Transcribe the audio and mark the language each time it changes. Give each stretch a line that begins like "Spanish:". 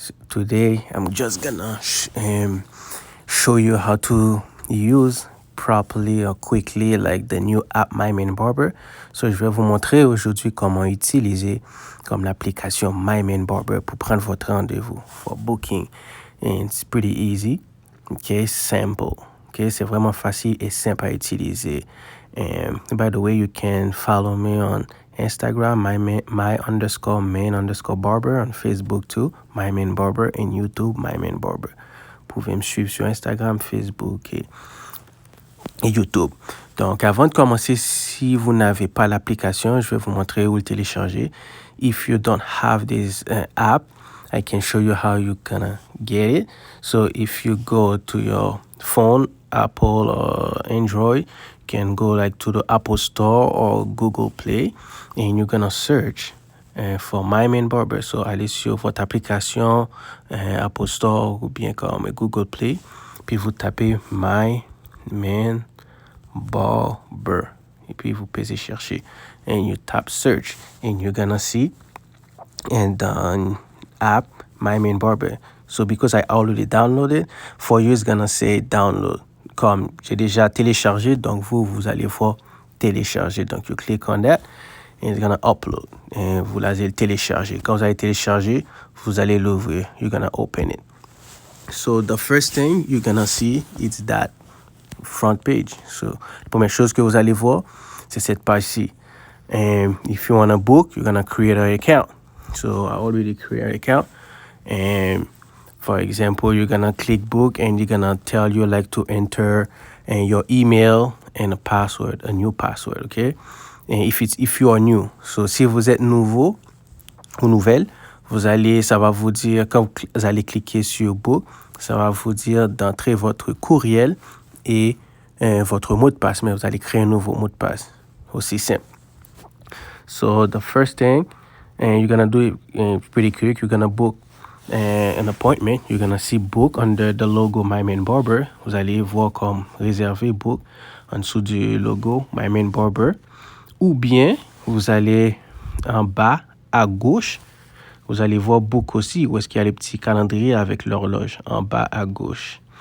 English: Today I'm just gonna show you how to use properly or quickly like the new app My Man Barber.
French: So je vais vous montrer aujourd'hui comment utiliser comme l'application My Man Barber pour prendre votre rendez-vous
English: for booking. And it's pretty easy. Okay, simple. Okay,
French: c'est vraiment facile et simple à utiliser.
English: And by the way, you can follow me on Instagram, my_man_barber, on Facebook too, My Man Barber, and YouTube, My Man Barber.
French: Vous pouvez me suivre sur Instagram, Facebook et YouTube. Donc, avant de commencer, si vous n'avez pas l'application, je vais vous montrer où le télécharger.
English: If you don't have this app, I can show you how you gonna get it. So if you go to your phone, Apple or Android, you can go like to the Apple Store or Google Play, and you're gonna search for My Man Barber.
French: So allez sur votre application Apple Store ou bien comme Google Play, puis vous tapez My Man Barber, et puis vous pouvez chercher,
English: and you tap search, and you're gonna see and app My Man Barber. So because I already downloaded, for you it's gonna say download.
French: Comme j'ai déjà téléchargé, donc vous allez voir télécharger.
English: Donc you click on that and it's gonna upload.
French: Et vous allez le télécharger. Quand vous allez télécharger, vous allez l'ouvrir.
English: You're gonna open it. So the first thing you're gonna see is that front page.
French: So la première chose que vous allez voir, c'est cette page-ci.
English: And if you want to book, you're gonna create an account. So I already create an account, and for example, you're gonna click book, and you're gonna tell you like to enter your email and a password, a new password, okay? And if you are new,
French: so si vous êtes nouveau ou nouvelle, ça va vous dire, quand vous allez cliquer sur book, ça va vous dire d'entrer votre courriel et votre mot de passe, mais vous allez créer un nouveau mot de passe, aussi simple.
English: So the first thing, and you're gonna do it pretty quick. You're gonna book an appointment. You're gonna see book under the logo My Man Barber.
French: Vous allez voir comme réservé book en dessous du logo My Man Barber. Ou bien vous allez en bas à gauche. Vous allez voir book aussi, où est-ce qu'il y a les petits calendriers avec l'horloge en bas à gauche.